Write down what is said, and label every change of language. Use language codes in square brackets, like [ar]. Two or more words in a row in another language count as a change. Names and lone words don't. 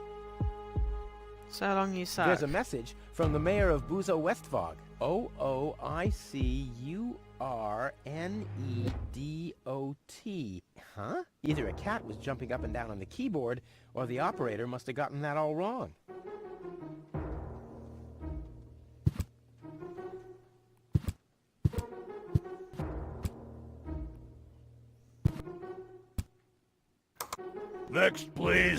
[en] So long you suck. There's a message from the mayor of Buzo Westvog. O-O-I-C-U-R-N-E-D-O-T. Huh? Either a cat was jumping up and down on the keyboard, or the operator must have gotten that all wrong. Next, please.